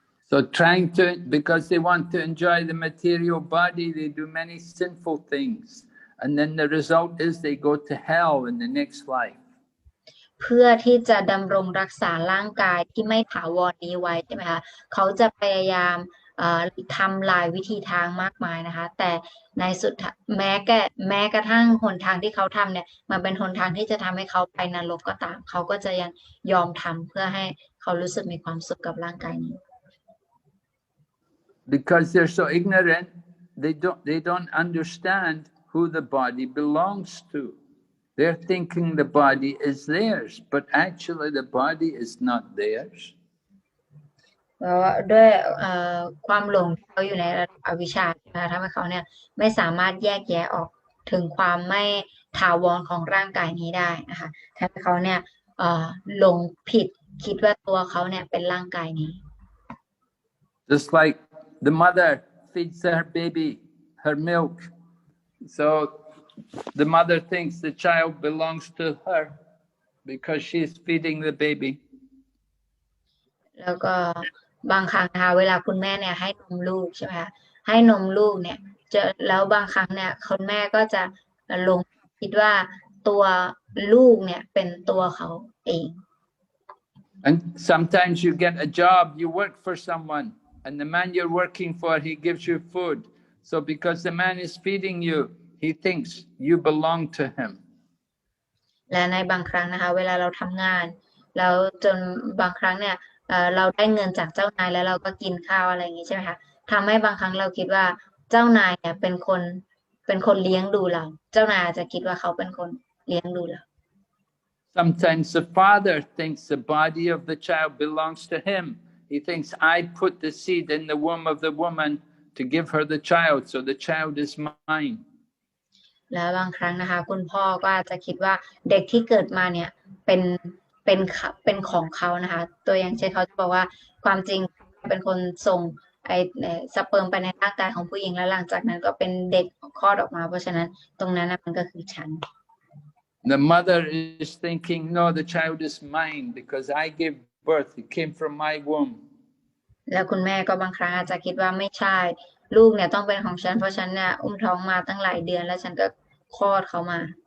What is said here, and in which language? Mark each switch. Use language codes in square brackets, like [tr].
[en] So trying to, because they want to enjoy the material body, they do many sinful things, and then the result is they go to hell in the next life. [th] เพื่อที่จะดำรงรักษาร่างกายที่ไม่ถาวรนี้ไว้ใช่ไหมคะเขาจะพยายามทำหลายวิธีทางมากมายนะคะแต่ในสุดแม้กระทั่งหนทางที่เขาทำเนี่ยมันเป็นหนทางที่จะทำให้เขาไปนรกก็ตามเขาก็จะยังยอมทำเพื่อให้เขารู้สึกมีความสุขกับร่างกายนี้ [en] Because they're so ignorant, they don't understand who the body belongs to. They're thinking the body is theirs, but actually the body is not theirs. [th] ด้วยความหลงเขาอยู่ในอวิชชาทำให้เขาเนี่ยไม่สามารถแยกแยะออกถึงความไม่ถาวรของร่างกายนี้ได้นะคะทำให้เขาเนี่ยหลงผิดคิดว่าตัวเขาเนี่ยเป็นร่างกายนี้ [en] Just like the mother feeds her baby her milk, so the mother thinks the child belongs to her because she's feeding the baby. [th] แล้วก็บางครั้งนะคะเวลาคุณแม่เนี่ยให้นมลูกใช่ไหมคะให้นมลูกเนี่ยแล้วบางครั้งเนี่ยคุณแม่ก็จะลงคิดว่าตัวลูกเนี่ยเป็นตัวเขาเอง [en] And sometimes you get a job, you work for someone, and the man you're working for, he gives you food. So because the man is feeding you, he thinks you belong to him. [th] และในบางครั้งนะคะเวลาเราทำงานแล้วจนบางครั้งเนี่ยเราได้เงินจากเจ้านายแล้วเราก็กินข้าวอะไรอย่างนี้ใช่ไหมคะทำให้บางครั้งเราคิดว่าเจ้านายเนี่ยเป็นคนเลี้ยงดูเราเจ้านายอาจจะคิดว่าเขาเป็นคนเลี้ยงดูเรา [en] Sometimes the father thinks the body of the child belongs to him. He thinks I put the seed in the womb of the woman to give her the child, so the child is mine. [th] แล้วบางครั้งนะคะคุณพ่อก็อาจจะคิดว่าเด็กที่เกิดมาเนี่ยเป็นของเขานะคะตัวอย่างเช่นเขาจะบอกว่าความจริงเป็นคนส่งสเปิร์มไปในร่างกายของผู้หญิงแล้วหลังจากนั้นก็เป็นเด็กคลอดออกมาเพราะฉะนั้นตรงนั้นมันก็คือฉัน [en] The mother is thinking, no, the child is mine because I gave birth. It came from my womb. [th] แล้วคุณแม่ก็บางครั้งอาจจะคิดว่าไม่ใช่ลูกเนี่ยต้องเป็นของฉันเพราะฉันเนี่ยอุ้มท้องมาตั้งหลายเดือนแล้วฉันก็คลอดเขามา